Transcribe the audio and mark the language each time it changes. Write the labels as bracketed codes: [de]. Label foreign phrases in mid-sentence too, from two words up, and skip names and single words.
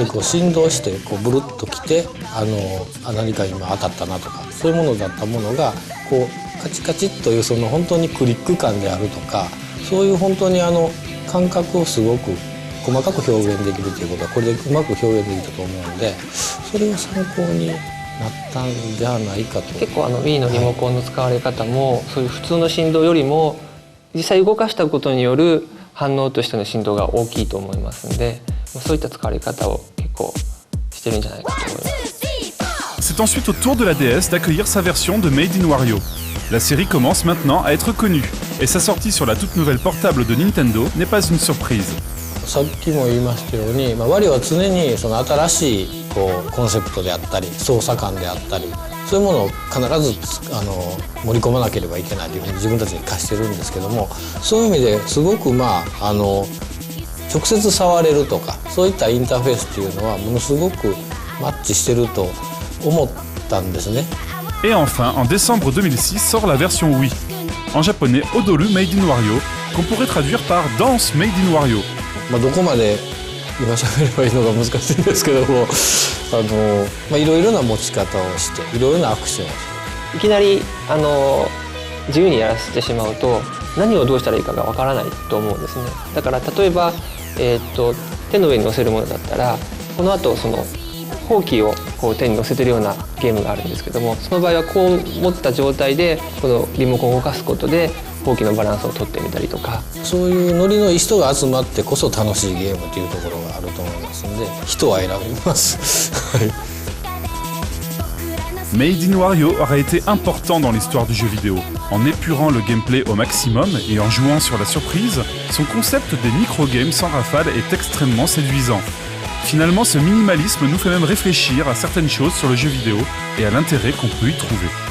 [ja] 単に振動してブルッときて何か今当たったなとかそういうものだったものがカチカチッというその本当にクリック感であるとか、そういう本当に感覚をすごく細かく表現できるということはこれでうまく表現できたと思うので、それが参考になったんじゃないかと。結構Wii のリモコンの使われ方も、そういう普通の振動よりも実際動かしたことによる反応としての振動が大きいと思いますので、そういった使われ方を結構してるんじゃないかと思います。 [fr] C'est ensuite au tour de la DS d'accueillir sa version de Made in Wario. La série commence maintenant à être connue, et sa sortie sur la toute nouvelle portable de Nintendo n'est pas une surprise. [ja] さっきも言いましたように、ワリオは常にその新しいコンセプトであったり操作感であったりそういうものを必ず盛り込まなければいけないというふうに自分たちに課してるんですけども、そういう意味ですごく直接触れるとかそういったインターフェースっていうのはものすごくマッチしてると思ったんですね。 [fr] Et enfin, en décembre 2006 sort la version Wii. En japonais, Odolu Made in Wario, qu'on pourrait traduire par Danse Made in Wario. [ja] どこまで今喋ればいいのか難しいんですけども、いろいろな持ち方をしていろいろなアクションをして、いきなり自由にやらせてしまうと何をどうしたらいいかがわからないと思うんですね。だから例えば、手の上に乗せるものだったらこの後そのほうきを手に乗せてるようなゲームがあるんですけども、その場合はこう持った状態でこのリモコンを動かすことでほうきのバランスを取ってみたりとか、そういうノリのいい人が集まってこそ楽しいゲームというところがあると思いますので人は選びます。 [fr] Made in Wario aurait été important dans l'histoire du jeu vidéo. En épurant le gameplay au maximum et en jouant sur la surprise, son concept des micro-games sans rafale est extrêmement séduisant. Finalement, ce minimalisme nous fait même réfléchir à certaines choses sur le jeu vidéo et à l'intérêt qu'on peut y trouver.